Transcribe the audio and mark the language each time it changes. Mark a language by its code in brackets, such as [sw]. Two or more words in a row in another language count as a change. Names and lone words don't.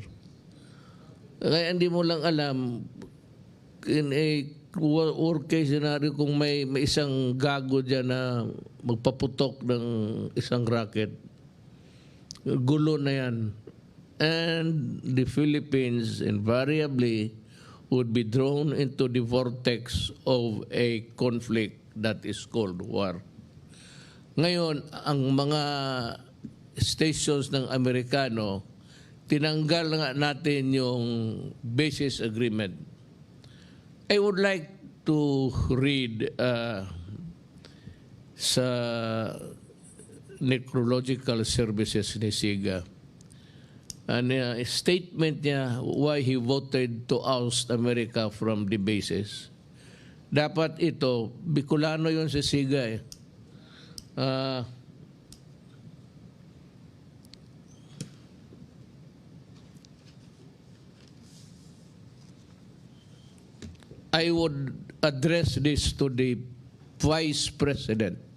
[tl] Kaya hindi mo lang alam, [en] in a worst case scenario, [tl] kung may isang gago dyan na magpaputok ng isang rocket, gulo na yan. [en] And the Philippines invariably would be drawn into the vortex of a conflict that is called war. [tl] Ngayon, ang mga stations ng Amerikano, tinanggal nga natin yung [en] basis agreement. I would like to read sa necrological services ni Siga. And statement niya why he voted to oust America from the bases. [tl] Dapat ito, Bicolano yun si Siga eh. [en] I would address this to the Vice President.